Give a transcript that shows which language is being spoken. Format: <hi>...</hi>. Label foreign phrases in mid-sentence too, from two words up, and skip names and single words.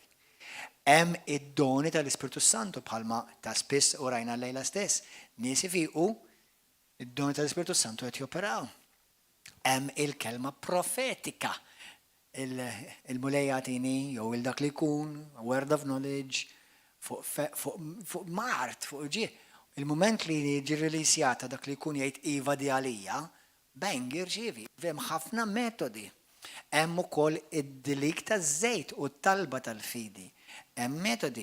<mt>Hemm id-doni tal-Ispiritu Santu bħalma ta' spiss u rajna lejla stess. Nies ifiqu id-doni tal-Ispiritu Santu qed joperaw. Hemm il-kelma profetika. Il-mulej jagħtini jew il-dak li jkun,</mt> <en>word of knowledge,</en> <mt>fuq mart, fuq ġie. Il-moment li jiġi rilisjata dak li jkun jgħid iva di għalija, bang jirċievi. Hemm ħafna metodi. Hemm ukoll id-dilik taż-żejt u t-talba tal-fidi. Hemm metodi.</mt>